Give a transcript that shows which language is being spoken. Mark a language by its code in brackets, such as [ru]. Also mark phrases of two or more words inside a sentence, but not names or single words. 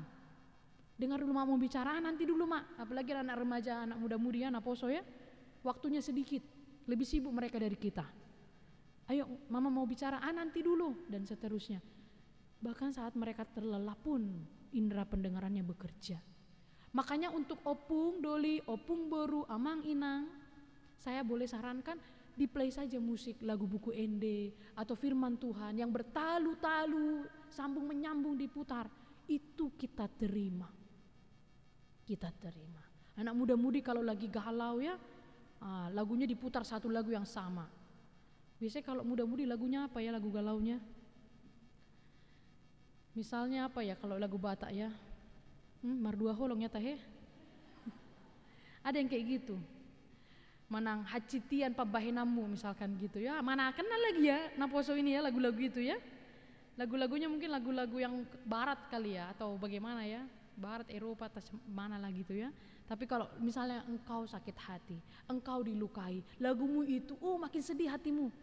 [id] Dengar dulu mak mau bicara, nanti dulu mak. Apalagi anak remaja, anak muda-mudi ya, anak poso ya. Waktunya sedikit, lebih sibuk mereka dari kita. Ayo mama mau bicara, nanti dulu, dan seterusnya. Bahkan saat mereka terlelap pun indera pendengarannya bekerja. Makanya untuk [bbc] opung, doli, opung boru, amang inang, [id] saya boleh sarankan di play saja musik lagu buku Ende atau firman Tuhan yang bertalu-talu, sambung menyambung diputar. Itu kita terima. Kita terima. Anak muda-mudi kalau lagi galau ya, lagunya diputar satu lagu yang sama. Biasanya kalau muda-mudi lagunya apa ya, lagu galaunya? Misalnya apa ya kalau lagu Batak ya? [bbc] Mardua holong ya tahe. [id] Ada yang kayak gitu. [bbc] Manang hacitian pabahenamu [id] misalkan gitu ya. Mana kenal lagi ya Naposo ini ya lagu-lagu itu ya. Lagu-lagunya mungkin lagu-lagu yang barat kali ya atau bagaimana ya. Barat Eropa atau mana lah gitu ya. Tapi kalau misalnya engkau sakit hati, engkau dilukai, lagumu itu makin sedih hatimu.